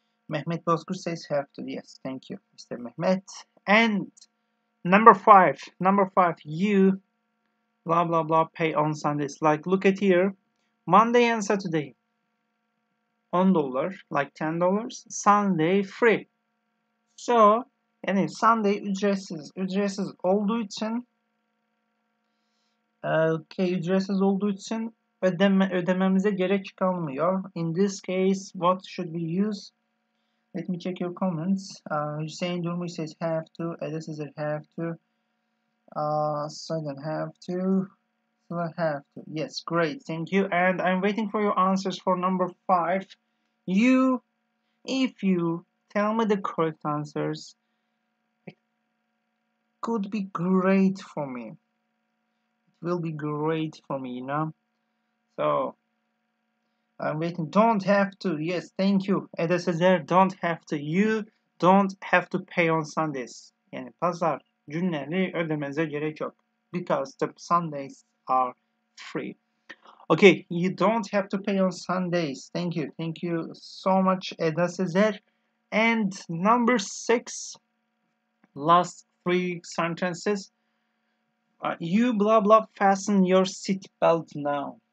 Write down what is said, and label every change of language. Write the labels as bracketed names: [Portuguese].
[English] Mehmet Bozkurt says have to. Yes, thank you, Mr. Mehmet. And number 5, you blah blah blah pay on Sundays. Like, look at here, Monday and Saturday $10, like $10. Sunday free. [Turkish] So yani Sunday ücretsiz olduğu için ücretsiz olduğu için ödememize gerek kalmıyor. [English] In this case, what should we use? Let me check your comments. Hüseyin Durmuş says have to. Eda says have to. Sagan have to. Have to. Yes, great, thank you. And I'm waiting for your answers for number 5. If you tell me the correct answers, could be great for me. It will be great for me, you know. So I'm waiting. Don't have to. Yes, thank you. Edebilir don't have to. You don't have to pay on Sundays. [Turkish] Yani pazar günleri ödemenize gerek yok. [English] Because the Sundays are free. Okay, you don't have to pay on Sundays. Thank you. Thank you so much, Edebilir. And number 6, last 3 sentences. You blah blah fasten your seatbelt now.